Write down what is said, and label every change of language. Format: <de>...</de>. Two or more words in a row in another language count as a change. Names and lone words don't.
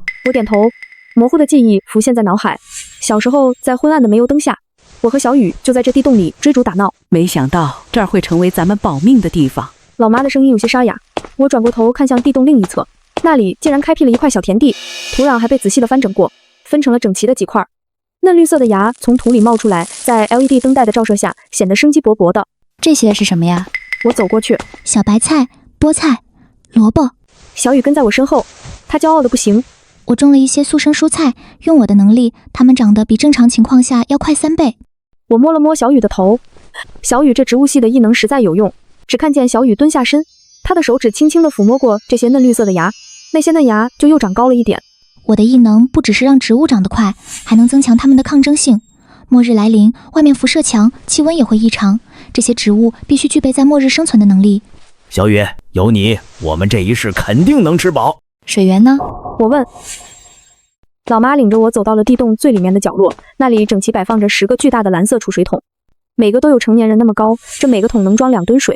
<zh>我點頭，模糊的記憶浮現在腦海。小時候在昏暗的煤油燈下，我和小雨就在這地洞裡追逐打鬧。沒想到這兒會成為咱們保命的地方。老媽的聲音有些沙啞。我轉過頭看向地洞另一側，那裡竟然開闢了一塊小田地，土壤還被仔細地翻整過，分成了整齊的幾塊。嫩綠色的芽從土裡冒出來，在 LED 燈帶的照射下顯得生機勃勃的。這些是什麼呀？我走過去，小白菜、菠菜、蘿蔔。小雨跟在我身後，她驕傲的不行。我種了一些速生蔬菜，用我的能力，它們長得比正常情況下要快3倍。我摸了摸小雨的頭，小雨這植物系的異能實在有用。只看見小雨蹲下身，她的手指輕輕地撫摸過這些嫩綠色的芽，那些嫩芽就又長高了一點。我的異能不只是讓植物長得快，還能增強它們的抗爭性。末日來臨，外面輻射強，氣溫也會異常，這些植物必須具備在末日生存的能力。小雨，有你，我們這一世肯定能吃飽。水源呢？我問。老媽領着我走到了地洞最裡面的角落，那裡整齊擺放着10個巨大的藍色儲水桶，每個都有成年人那麼高，這每個桶能裝2噸水。</zh>